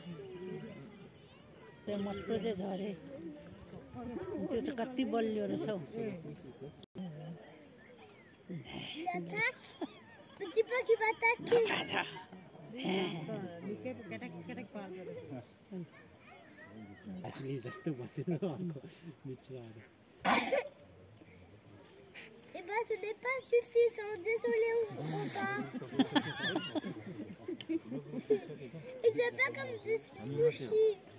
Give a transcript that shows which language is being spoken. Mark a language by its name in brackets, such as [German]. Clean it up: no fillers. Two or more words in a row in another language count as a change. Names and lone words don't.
[Nepali] त्यो मट्टो चाहिँ झरे, त्यो चाहिँ कति बलियो रहेछ हौ। जस्तो बसेर [French] Eh ben, ce n'est pas suffisant. Désolé, on va. Et c'est pas comme des sushis.